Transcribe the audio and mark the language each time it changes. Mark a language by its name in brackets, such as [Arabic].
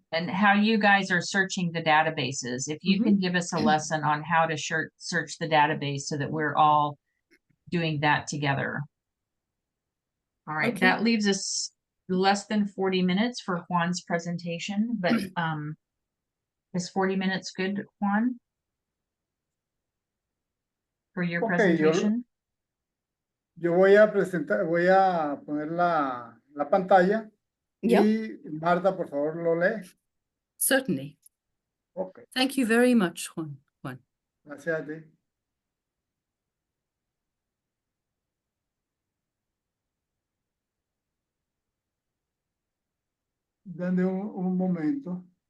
[English] And how you guys are searching the databases. If you can give us a lesson on how to search the database so that we're all doing that together. All right. Okay. That leaves us less than 40 minutes for Juan's presentation, but is 40 minutes good, Juan? For your presentation? [Spanish] Yo voy a poner la pantalla. Y Marta, por favor, lo lee. [English] Certainly. Okay. Thank you very much, Juan. [Spanish] Gracias a ti. Dame un momento.